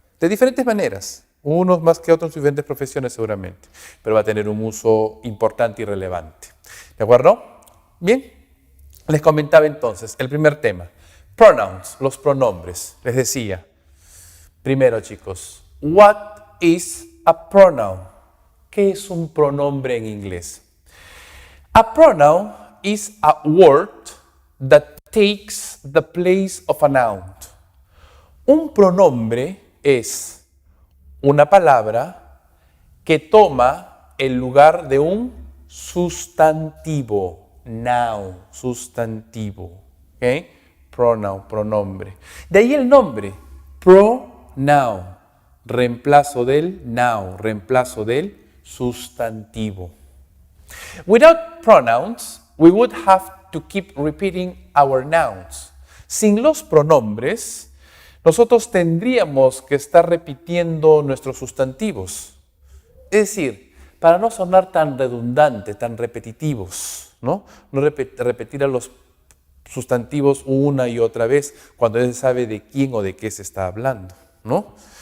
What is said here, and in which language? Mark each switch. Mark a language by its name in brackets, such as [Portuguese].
[Spanish] De diferentes maneras. Unos más que otros en diferentes profesiones seguramente, pero va a tener un uso importante y relevante. ¿De acuerdo? Bien, les comentaba entonces el primer tema. Pronouns, los pronombres. Les decía, primero chicos, [English] what is a pronoun? [Spanish] ¿Qué es un pronombre en inglés? [English] A pronoun is a word that takes the place of a noun. [Spanish] Un pronombre es una palabra que toma el lugar de un sustantivo, noun, sustantivo, ¿ok? Pronoun, pronombre. De ahí el nombre, pronoun, reemplazo del noun, reemplazo del sustantivo. [English] Without pronouns, we would have to keep repeating our nouns. [Spanish] Sin los pronombres, nosotros tendríamos que estar repitiendo nuestros sustantivos. Es decir, para no sonar tan redundantes, tan repetitivos, ¿no? No repetir a los sustantivos una y otra vez cuando ya se sabe de quién o de qué se está hablando, ¿no?